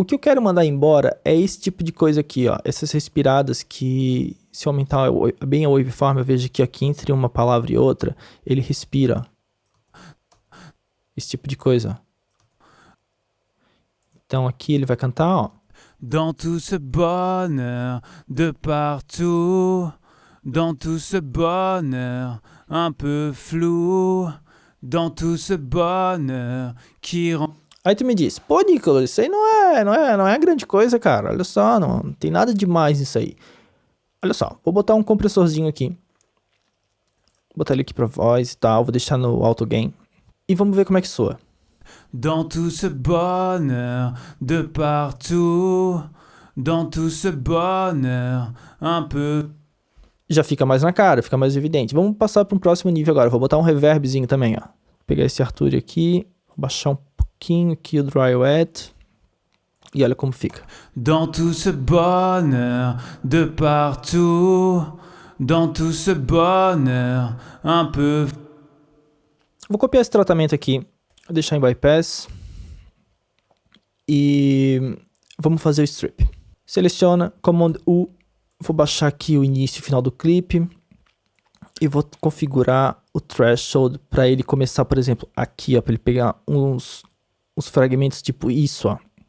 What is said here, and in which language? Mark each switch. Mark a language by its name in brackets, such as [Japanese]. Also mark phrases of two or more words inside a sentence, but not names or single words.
[Portuguese] O que eu quero mandar embora é esse tipo de coisa aqui, ó. Essas respiradas que, se eu aumentar bem a waveform, eu vejo que aqui entre uma palavra e outra, ele respira. Esse tipo de coisa. Então aqui ele vai cantar, ó. [French] Dans tout ce bonheur de partout, dans tout ce bonheur un peu flou, dans tout ce bonheur qui rend... [Portuguese] Aí tu me diz, pô, Nicolas, isso aí não é grande coisa, cara. Olha só, não tem nada demais nisso aí. Olha só, vou botar um compressorzinho aqui. Vou botar ele aqui pra voz e tal, vou deixar no [English] auto gain. [Portuguese] E vamos ver como é que soa. [French] Dans tout ce bonheur de partout, dans tout ce bonheur un peu... [Portuguese] Já fica mais na cara, fica mais evidente. Vamos passar para um próximo nível agora. Vou botar um reverbzinho também, ó. Vou pegar esse Arturia aqui, vou baixar um pouquinho aqui o [English] dry wet. [Portuguese] E olha como fica. [French] Dans tout ce bonheur de partout, dans tout ce bonheur un peu... [Portuguese] Vou copiar esse tratamento aqui, vou deixar em bypass. E vamos fazer o strip. Seleciona, Command U, vou baixar aqui o início e final do clipe. E vou configurar o threshold para ele começar, por exemplo, aqui, ó, para ele pegar uns fragmentos tipo isso, ó.